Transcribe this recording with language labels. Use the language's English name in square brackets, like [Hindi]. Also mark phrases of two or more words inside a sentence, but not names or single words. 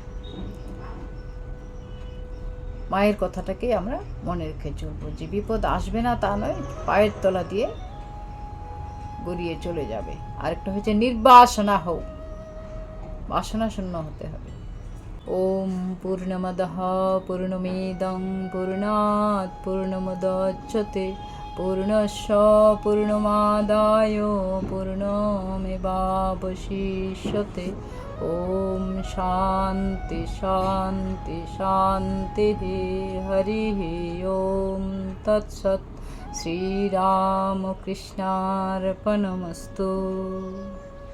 [Bangla] মায়ের কথাটাকে আমরা মনে রেখে চলবো, যে বিপদ আসবে না তা নয়, পায়ের তলা দিয়ে গড়িয়ে চলে যাবে। আরেকটা হচ্ছে নির্বাসনা হোক, বাসনা শূন্য হতে হবে। [Sanskrit] ॐ पूर्णमदः पूर्णमिदं पूर्णात् पूर्णमुदच्यते पूर्णस्य पूर्णमादाय पूर्णमेवावशिष्यते ॐ शान्ति शान्ति शान्तिः हरिः ॐ तत्सत् श्रीरामकृष्णार्पणमस्तु।